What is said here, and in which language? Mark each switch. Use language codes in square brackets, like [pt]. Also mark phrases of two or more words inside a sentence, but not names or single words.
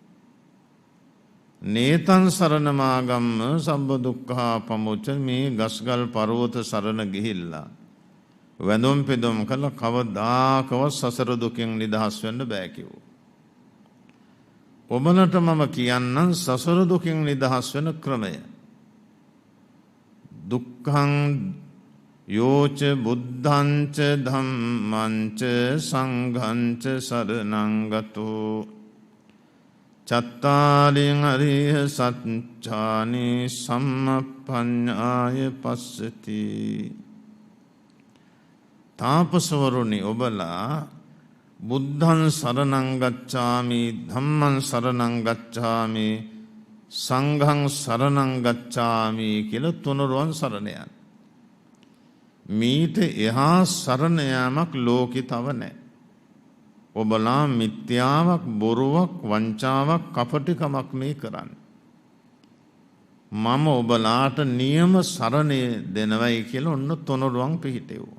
[pi] නේතං සරණ මාගම්ම සම්බ දුක්ඛා පමුච්ච [si] මේ ගස්ගල් පර්වත සරණ ගිහිල්ලා වැඳුම් පිදුම් කළ කවදාකවත් සසර දුකින් නිදහස් වෙන්න බෑ කිව්වා. ඔබලට මම කියන්නම් සසර දුකින් නිදහස් වෙන ක්‍රමය. [pi] දුක්ඛං යෝච බුද්ධංච ධම්මංච සංඝංච සරණං ගතෝ චත්තාරින් අරිය සත්‍යානි සම්මප්පඤ්ඤාය පස්සති. [si] තාපසවරුනි ඔබලා [pi] බුද්ධං සරණං ගච්ඡාමි ධම්මං සරණං ගච්ඡාමි සංඝං සරණං ගච්ඡාමි [si] කියලා තුනුරුවන් සරණ යන්න. මීට එහා සරණ යාමක් ලෝකේ තව නැහැ. ඔබලා මිත්‍යාවක් බොරුවක් වංචාවක් කපටිකමක් මේ කරන්නේ. මම ඔබලාට නියම සරණේ දෙනවයි කියලා ඔන්න තුනුරුවන් පිහිටෙව්වා.